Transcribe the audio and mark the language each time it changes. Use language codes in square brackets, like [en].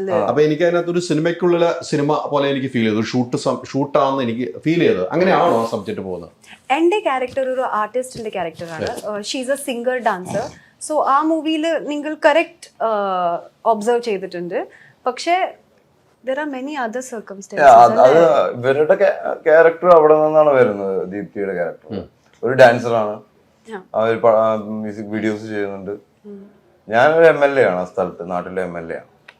[ml] അപ്പൊ എനിക്ക് അതിനകത്ത് ഒരു സിനിമയ്ക്കുള്ള സിനിമ പോലെ എനിക്ക് ഫീൽ ചെയ്തു. ഷൂട്ടാണെന്ന് എനിക്ക് ഫീൽ ചെയ്തത്. അങ്ങനെയാണോ ആ സബ്ജക്ട് പോകുന്നത്? എന്റെ ക്യാരക്ടർ ഒരു ആർട്ടിസ്റ്റിന്റെ ക്യാരക്ടറാണ്. [en] She's a singer dancer. [ml] So ആ മൂവിയിൽ നിങ്ങൾ കറക്റ്റ് ഒബ്സർവ് ചെയ്തിട്ടുണ്ട്. പക്ഷേ [en] there are many other circumstances. [ml] അത് ഇവരുടെ ക്യാരക്ടർ അവിടെ നിന്നാണ് വരുന്നത്. ദീപ്തിയുടെ ക്യാരക്ടർ ഒരു ഡാൻസറാണ്. അവർ മ്യൂസിക് വീഡിയോസ് ചെയ്യുന്നുണ്ട്. ഞാനൊരു MLA ആണ് ആ സ്ഥലത്ത്, നാട്ടിലെ MLA ആണ്.